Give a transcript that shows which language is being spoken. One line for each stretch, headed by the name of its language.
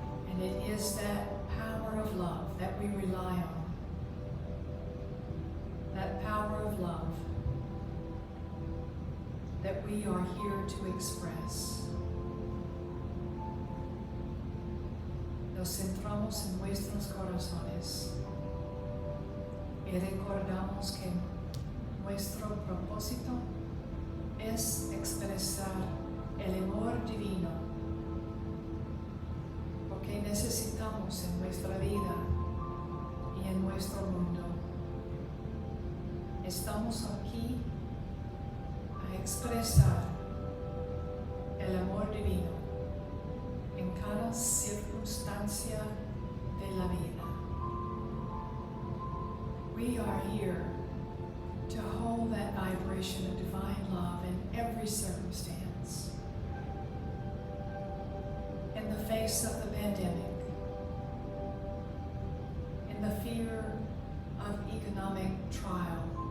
English: And it is that power of love that we rely on. That power of love that we are here to express.
Spanish: Nos centramos en nuestros corazones y recordamos que nuestro propósito es expresar el amor divino, porque necesitamos en nuestra vida y en nuestro mundo. Estamos aquí a expresar el amor divino en cada circunstancia de la vida.
English: We are here to hold that vibration of divine love in every circumstance. In the face of the pandemic, in the fear of economic trial,